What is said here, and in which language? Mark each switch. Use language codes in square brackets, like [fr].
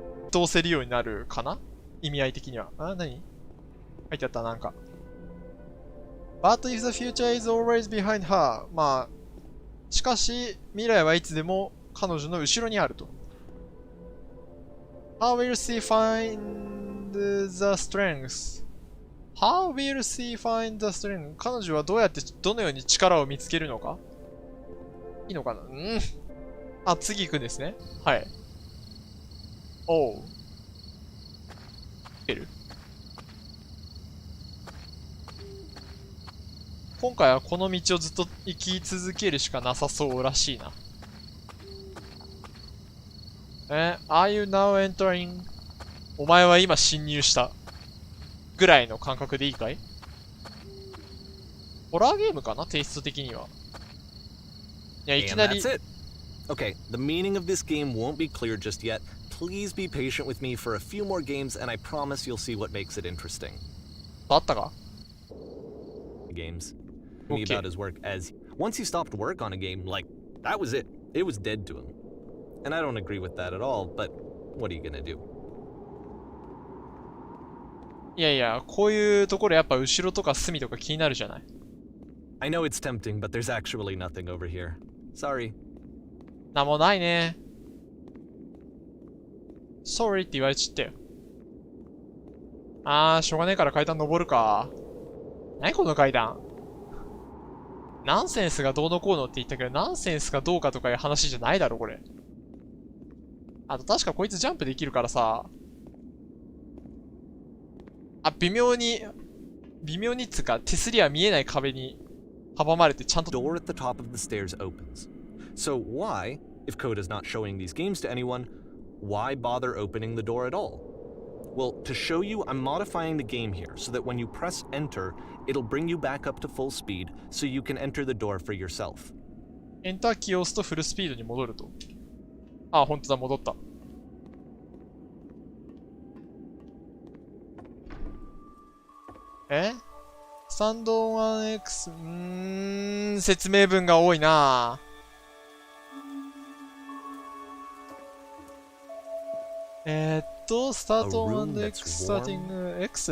[ja] 通せるようになるかな意味合い的には。何書いてあったなんか。 [en] But if the future is always behind her. [ja] まあ、しかし、未来はいつでも彼女の後ろにあると。 [en] How will she find the strength? How will she find the strength? [ja] 彼女はどのように力を見つけるのかいいのかな次行くんですね。はい。おう。今回はこの道をずっと行き続けるしかなさそうらしいな。 [en] Are you now entering? [ja] お前は今侵入したぐらいの感覚でいいかい？ホラーゲームかなテイスト的には。いや、いきなり。 [en] And that's it. Okay, the meaning of this game won't be clear just yet. Please be patient with me for a few more games, and I promise you'll see what makes it interesting. [ja] あったか [en] ？Games. Me about his work as once he stopped work on a game, like that was it. It was dead to him. And I don't agree with that at all, but what are you gonna do? [ja] いやいや、こういうところやっぱ後ろとか隅とか気になるじゃない。 [en] I know it's tempting, but there's actually nothing over here. Sorry. [ja] なんもないね。 Sorry って言われちったよ。しょうがねえから階段登るか。何この階段。ナンセンスがどうのこうのって言ったけど、ナンセンスかどうかとかいう話じゃないだろ、これ。あと確かこいつジャンプできるからさ。微妙にっつうか、手すりは見えない壁に阻まれてちゃんと。 [en] Door at the top of the stairs opens. So why, if code is not showing these games to anyone, why bother opening the door at all? Well, to show you, I'm modifying the game here so that when you press enter, it'll bring you back up to full speed so you can enter the door for yourself. [ja] エンターキーを押すとフルスピードに戻ると。ほんとだ、戻った。スタンド 1X、説明文が多いなスタート 1X スターティング X？